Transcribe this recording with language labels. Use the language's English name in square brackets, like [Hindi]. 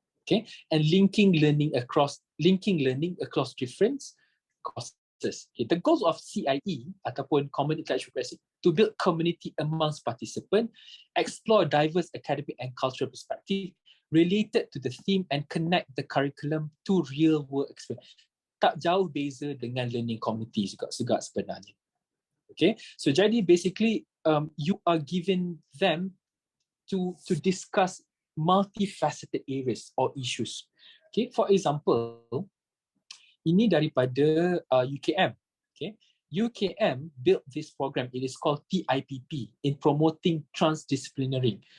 [English] Okay, and linking learning across different courses. Okay, the goals of CIE [Malay] ataupun [English] Common Intellectual Property to build community amongst participants, explore diverse academic and cultural perspective related to the theme, and connect the curriculum to real world experience. [Malay] Tak jauh beza dengan [English] learning community [Malay] juga sebenarnya. [English] Okay, so [Malay] jadi [English] basically you are giving them to discuss multifaceted areas or issues. Okay, for example, [Malay] ini daripada [English] UKM. Okay, UKM built this program. It is called TIPP, in promoting transdisciplinary.